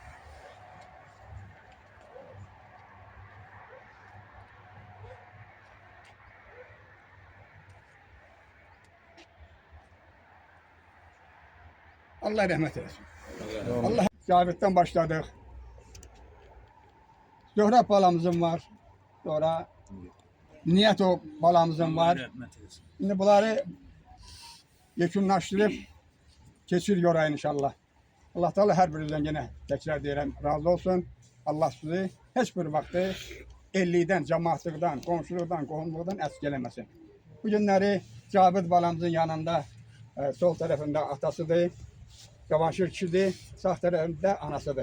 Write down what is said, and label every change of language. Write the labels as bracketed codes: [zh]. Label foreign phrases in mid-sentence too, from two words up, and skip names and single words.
[az] Allah rəhmət eləsin. Allah Caviddən başladıq. Zöhrə balamızın var. Sonra Niyeto balamızın var. [tr] Şimdi bunları yekunlaştırıp geçiriyor inşallah. Allah Teala her birinizden yine tekrar diyelim razı olsun. Allah sizi hiçbir vakti elliğden, cemaatlıktan, komşuluktan, kohumluktan esgelemesin. Bu günleri Cavid balamızın yanında sol tarafında atasıdır, Cavanşir kişidir, sağ tarafında anasıdır.